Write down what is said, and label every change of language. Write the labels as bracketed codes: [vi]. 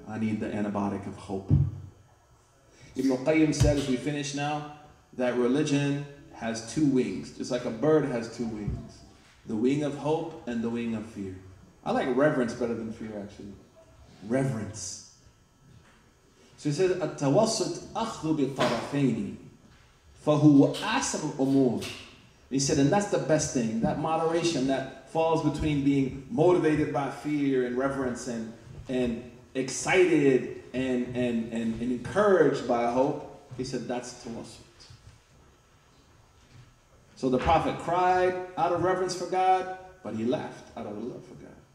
[en] I need the antibiotic of hope. Ibn al-Qayyim said, as we finish now, that religion has two wings, just like a bird has two wings. The wing of hope and the wing of fear. I like reverence better than fear, actually. Reverence. So he says, [ar] التوسط أخذ بالطرفين فهو أحسن الأمور. [en] He said, and that's the best thing, that moderation that falls between being motivated by fear and reverence and excited and encouraged by hope. He said, that's tawassut. So the Prophet cried out of reverence for God, but he laughed out of love for God.